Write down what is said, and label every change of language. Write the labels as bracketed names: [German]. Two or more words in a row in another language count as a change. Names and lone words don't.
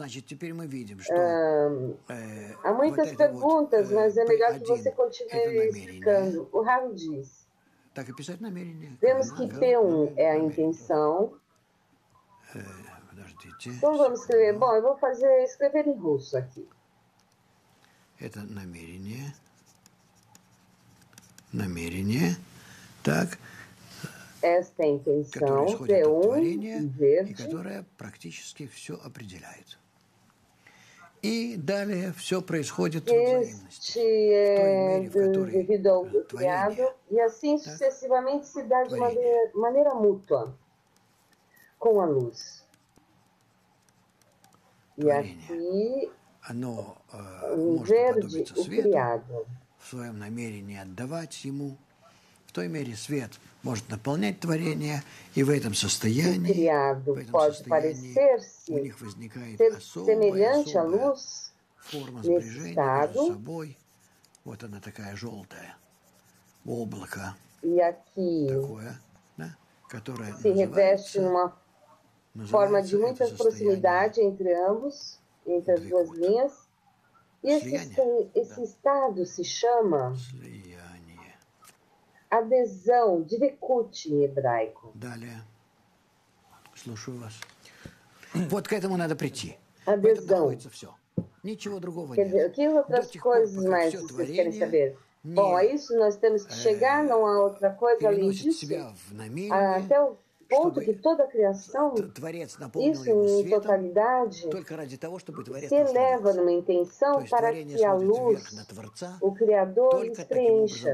[Portuguese] Há muitas perguntas, mas é melhor que você continue explicando. O Ravi diz, vemos que P1 é a intenção. Então vamos escrever. Bom, eu vou escrever em russo aqui. [Russian] Намерение. Так. [Portuguese] Esta intenção, P1, verde, [Russian] которая практически все определяет. И далее все происходит в взаимности. [Portuguese] Devido ao criado, e assim sucessivamente se dá de maneira mútua com a luz. E aqui, em verde, o criado. [Russian] В своем намерении отдавать ему. В той мере свет может наполнять творение, и в этом состоянии, у них возникает особая форма сближения между собой. Вот она такая желтая, облако такое, да, которое называется [Portuguese] forma de muita proximidade entre ambos, entre as duas linhas. E esse estado se chama adesão, dvekut em hebraico. [Russian] Вот к этому надо прийти. [Portuguese] Adesão. [Russian] Ничего другого [Portuguese] Quer dizer, que outras coisas mais vocês querem saber? Bom, é isso, nós temos que chegar, não há outra coisa além disso. Até o ponto que toda a criação, isso em totalidade, se eleva numa intenção para que a luz, o Criador, lhes preencha.